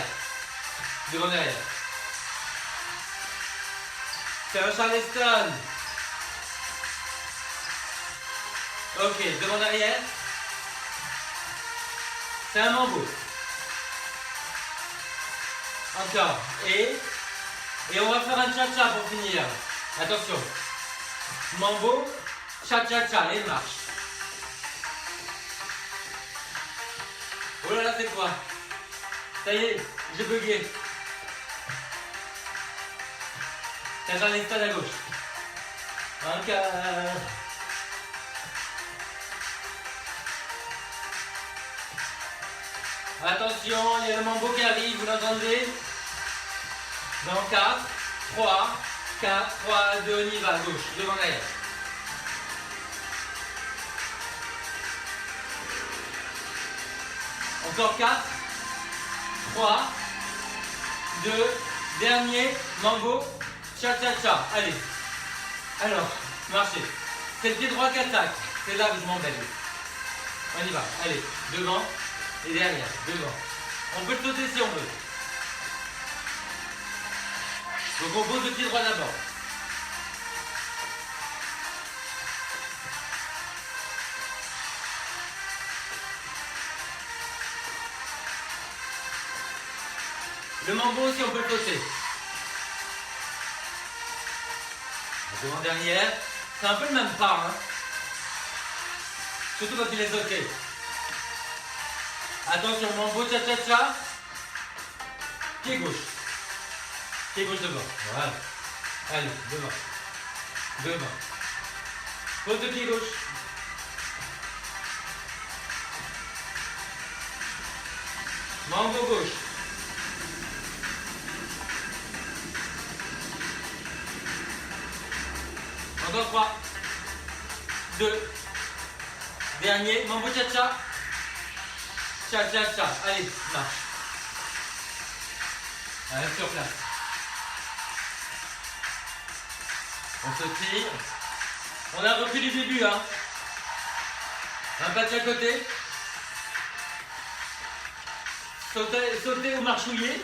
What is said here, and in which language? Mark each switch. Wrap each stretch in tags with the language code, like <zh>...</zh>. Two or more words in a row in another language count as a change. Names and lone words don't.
<fr>Devant, derrière. C'est un Charleston. Ok, devant, derrière. C'est un mambo. Encore. Et on va faire un cha-cha pour finir. Attention. Mambo, cha-cha-cha, et marche. Oh là là, c'est quoi? Ça y est, j'ai bugué. C'est un Charleston à gauche. Encore. Attention, il y a le mambo qui arrive, vous l'entendez? Dans 4, 3, 4, 3, 2, on y va, gauche, devant derrière. Encore 4, 3, 2, dernier, mambo, cha-cha-cha. Allez. Alors, marchez. C'est le pied droit qui attaque. C'est là où je m'embête. On y va. Allez, devant et derrière. Devant. On peut le sauter si on veut. Donc on pose le pied droit d'abord. Le mambo aussi, on peut le sauter. Devant derrière. C'est un peu le même pas. Hein. Surtout quand il est sauté. Attention, mambo, cha-cha-cha. Pied gauche. Pied gauche devant. Voilà. Allez, devant. Devant. Pose le pied gauche. Mambo gauche. Encore 3, 2, dernier, mambo cha-cha, cha-cha-cha, allez, marche. Allez, sur place. On se tire. On a repris du début, hein. Un pas de chaque côté. Sauter ou marchouiller.</fr>